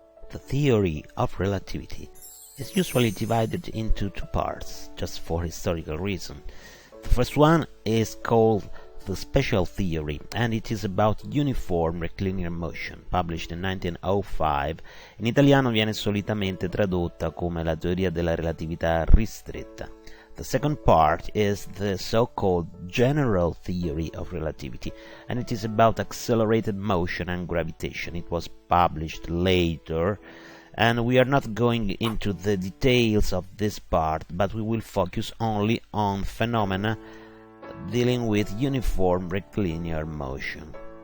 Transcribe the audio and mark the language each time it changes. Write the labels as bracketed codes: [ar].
[en] The theory of relativity is usually divided into two parts, just for historical reason. The first one is called the special theory, and it is about uniform rectilinear motion, published in 1905. [it] In italiano viene solitamente tradotta come la teoria della relatività ristretta. [en] The second part is the so-called general theory of relativity, and it is about accelerated motion and gravitation. It was published later, and we are not going into the details of this part, but we will focus only on phenomena dealing with uniform rectilinear motion.